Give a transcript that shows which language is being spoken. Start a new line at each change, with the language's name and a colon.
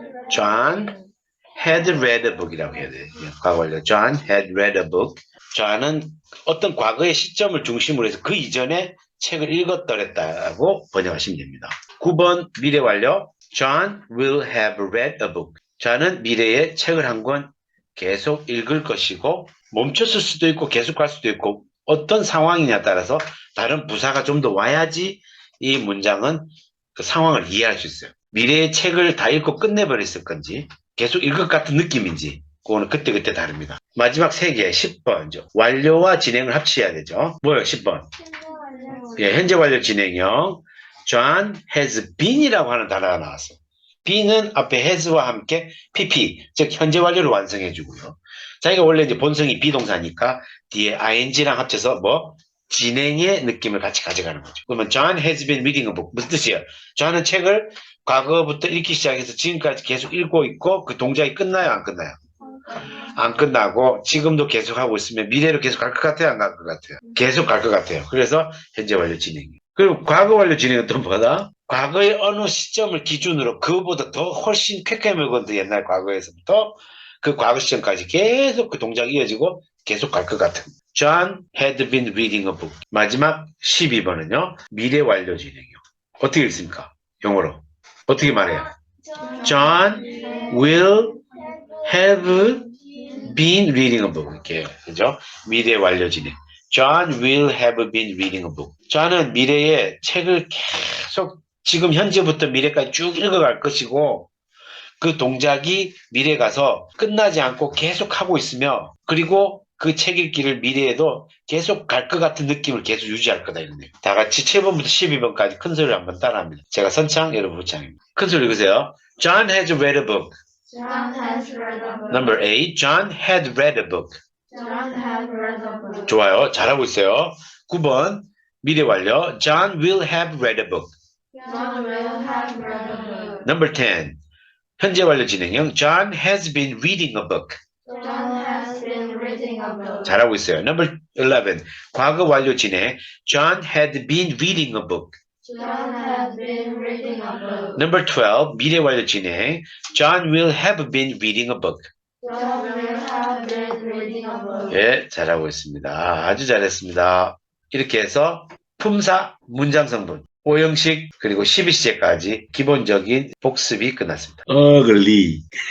English: John had read a book이라고
Korean: 해야 돼요. 과거 완료.
English: John had read a book.
Korean: John은 어떤 과거의 시점을 중심으로 해서 그 이전에 책을 읽었더랬다고 번역하시면 됩니다. 9번 미래 완료.
English: John will have read a book.
Korean: John은 미래에 책을 한 권 계속 읽을 것이고 멈췄을 수도 있고 계속 갈 수도 있고 어떤 상황이냐에 따라서 다른 부사가 좀 더 와야지 이 문장은 그 상황을 이해할 수 있어요. 미래의 책을 다 읽고 끝내버렸을 건지 계속 읽을 것 같은 느낌인지 그거는 그때그때 다릅니다. 마지막 3개 10번 완료와 진행을 합치해야 되죠. 뭐예요 10번? 예, 현재 완료 진행형
English: John has been
Korean: 이라고 하는 단어가 나왔어요. be는 앞에 has와 함께 pp 즉 현재 완료를 완성해 주고요. 자기가 원래 이제 본성이 비동사니까 뒤에 ing랑 합쳐서 뭐 진행의 느낌을 같이 가져가는 거죠. 그러면
English: John has been reading a book
Korean: 무슨 뜻이에요? John은 책을 과거부터 읽기 시작해서 지금까지 계속 읽고 있고 그 동작이 끝나요 안 끝나요? 안 끝나고 지금도 계속 하고 있으면 미래로 계속 갈 것 같아요 안 갈 것 같아요? 계속 갈 것 같아요. 그래서 현재 완료 진행이에요. 그리고 과거 완료 진행은 또 뭐다? 과거의 어느 시점을 기준으로 그거보다 더 훨씬 쾌쾌 먹었는데 옛날 과거에서부터 그 과거 시점까지 계속 그 동작이 이어지고 계속 갈 것 같은.
English: John had been reading a book.
Korean: 마지막 12번은요. 미래 완료 진행이요. 어떻게 읽습니까? 영어로. 어떻게 말해요?
English: John will have been reading a book.
Korean: 이렇게 그죠? 미래 완료 진행.
English: John will have been reading a book.
Korean: John은 미래에 책을 계속 지금 현재부터 미래까지 쭉 읽어갈 것이고 그 동작이 미래 가서 끝나지 않고 계속 하고 있으며 그리고 그 책 읽기를 미래에도 계속 갈 것 같은 느낌을 계속 유지할 거다 이런 내용. 다 같이 7번부터 12번까지 큰 소리를 한번 따라합니다. 제가 선창, 여러분 후창입니다. 큰 소리 읽으세요.
English: John has read a book. John has read a book. Number 8. John had read a book. John has read a book.
Korean: 좋아요. 잘하고 있어요. 9번 미래 완료.
English: John will have read a book. John will have read a book. Number 10.
Korean: 현재 완료 진행형.
English: John has been reading a book. John has been reading a book.
Korean: 잘하고 있어요.
English: Number 11.
Korean: 과거 완료 진행.
English: John had been reading a book. John has been reading a book. Number 12.
Korean: 미래 완료 진행.
English: John will have been reading a book. John will have been reading a book.
Korean: 예, 잘하고 있습니다. 아주 잘했습니다. 이렇게 해서 품사, 문장 성분, 오형식, 그리고 12시제까지 기본적인 복습이 끝났습니다. 어글리.